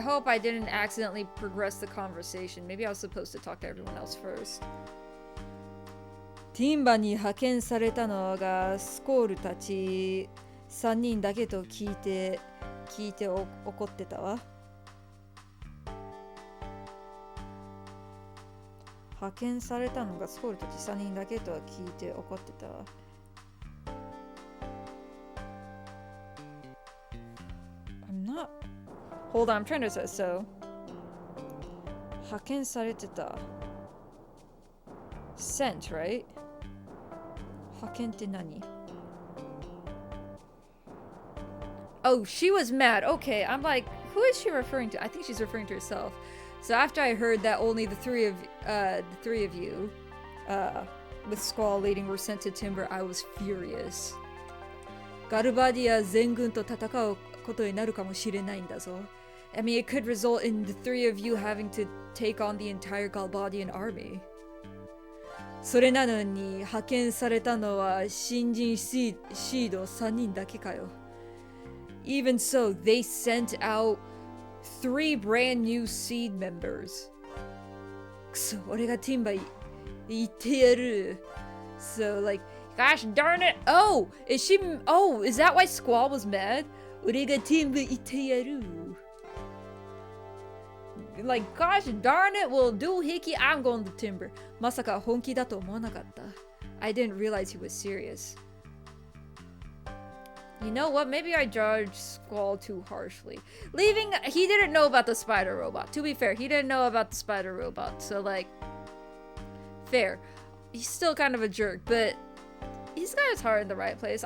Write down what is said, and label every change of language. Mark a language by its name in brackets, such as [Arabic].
[English] hope I didn't accidentally progress the conversation. Maybe I was supposed to talk to everyone else first. [Japanese] ティンバに派遣されたのがスコールたち3人だけと聞いて怒ってたわ。派遣されたのがスコールたち3人だけとは聞いて怒ってたわ。 [English] I'm not. Hold on, I'm trying to say so. [Japanese] 派遣されてた。 [English] Sent, right? [Japanese] 派遣って何? [English] Oh, she was mad. Okay, I'm like, who is she referring to? I think she's referring to herself. So after I heard that only the three of you, with Squall leading were sent to Timber, I was furious. [Japanese] ガルバディア全軍と戦うことになるかもしれないんだぞ。 [English] I mean, it could result in the three of you having to take on the entire Galbadian army. [Japanese] それなのに派遣されたのは新人シード3人だけかよ。 [English] Even so, they sent out 3 brand new seed members. [Japanese] くそ、俺がティンバ言ってやる。 [English] So, like, gosh darn it. Oh, is that why Squall was mad? [Japanese] 俺がティンバ言ってやる。 [English] Like, gosh darn it, well, doohickey, I'm going to Timber. [Japanese] まさか本気だと思わなかった。 [English] I didn't realize he was serious. You know what? Maybe I judged Squall too harshly. He didn't know about the spider robot. To be fair, he didn't know about the spider robot. So, like, fair. He's still kind of a jerk, but he's got his heart in the right place.